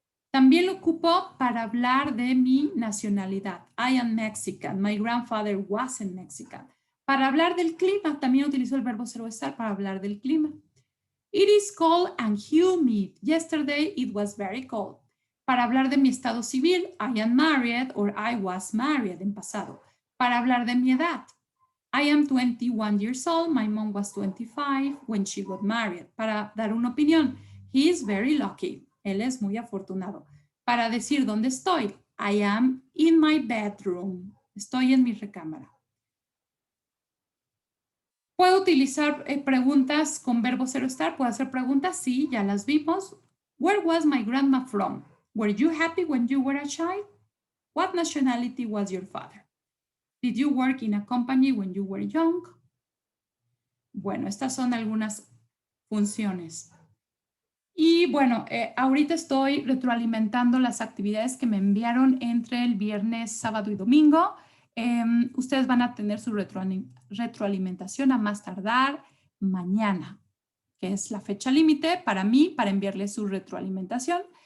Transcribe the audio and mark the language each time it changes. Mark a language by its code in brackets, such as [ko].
[es] También lo ocupo para hablar de mi nacionalidad. [en] I am Mexican. My grandfather wasn't Mexican. [es] Para hablar del clima, también utilizo el verbo ser o estar para hablar del clima. [en] It is cold and humid. Yesterday it was very cold. [es] Para hablar de mi estado civil, [en] I am married or I was married [es] en pasado. Para hablar de mi edad, [en] I am 21 years old. My mom was 25 when she got married. [es] Para dar una opinión, [en] he is very lucky. [es] Él es muy afortunado. Para decir dónde estoy, [en] I am in my bedroom. [es] Estoy en mi recámara. ¿Puedo utilizar preguntas con verbo ser o estar? ¿Puedo hacer preguntas? Sí, ya las vimos. [en] Where was my grandma from? Were you happy when you were a child? What nationality was your father? Did you work in a company when you were young? [es] Bueno, estas son algunas funciones. Y bueno, ahorita estoy retroalimentando las actividades que me enviaron entre el viernes, sábado y domingo. Ustedes van a tener su retroalimentación a más tardar mañana, que es la fecha límite para mí, para enviarles su retroalimentación.